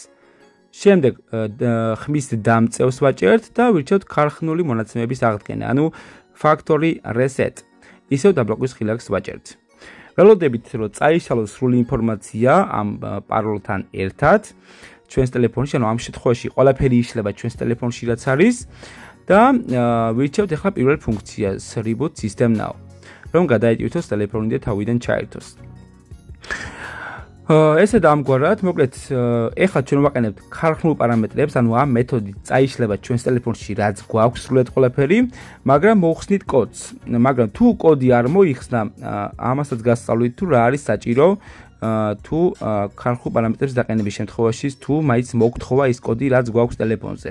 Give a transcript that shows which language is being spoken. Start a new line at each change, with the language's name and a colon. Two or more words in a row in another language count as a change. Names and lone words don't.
Georgian: შემდეგ ხმის დამწევს ვაჭერთ და ვირჩევთ ქარხნული მონაცემების აღდგენა, ანუ
English: factory reset.
Georgian: ისევ დაბლოკის ხილაკს ვაჭერთ. ველოდებით, რომ წაიშალოს სრული ინფორმაცია ამ პაროლთან ერთად ჩვენს ტელეფონში, ანუ ამ შემთხვევაში ყველაფერი იშლება ჩვენს ტელეფონში რაც არის და ვირჩევთ ახლა პირველ ფუნქციას
English: reboot system now,
Georgian: რომ გადაეტვირთოს ტელეფონი და თავიდან ჩაერთოს. ესე დამგვარად, მოკლედ, ეხლა ჩვენ ვაყენებთ ქარხნულ პარამეტრებს, ანუ ამ მეთოდით წაიშლება ჩვენს ტელეფონში რაც გვაქვს სრულად ყველაფერი, მაგრამ მოუხსნით კოდს. მაგრამ თუ კოდი არ მოიხსნა, ამასაც გასწავლით თუ რა არის საჭირო, თუ ქარხნულ პარამეტრებს დაყენების შემთხვევაში, თუ მაინც მოგთხოვა ის კოდი რაც გვაქვს ტელეფონზე.